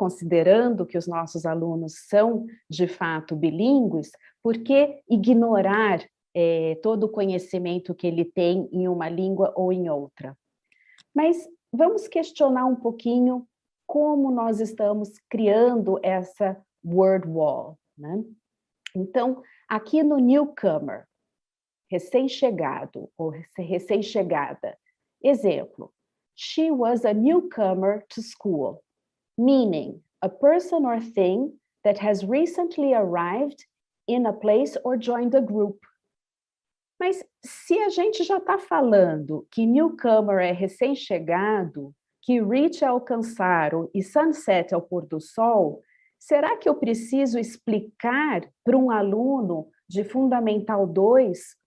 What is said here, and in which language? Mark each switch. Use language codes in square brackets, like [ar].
[pt] Considerando que os nossos alunos são, de fato, bilíngues, por que ignorar todo o conhecimento que ele tem em uma língua ou em outra? Mas vamos questionar um pouquinho como nós estamos criando essa word wall, né? Então, aqui no newcomer, recém-chegado ou recém-chegada. Exemplo, [en] she was a newcomer to school, meaning a person or thing that has recently arrived in a place or joined a group. [pt] Mas se a gente já está falando que newcomer é recém-chegado, que reach é alcançar e sunset é o pôr do sol, será que eu preciso explicar para um aluno de Fundamental 2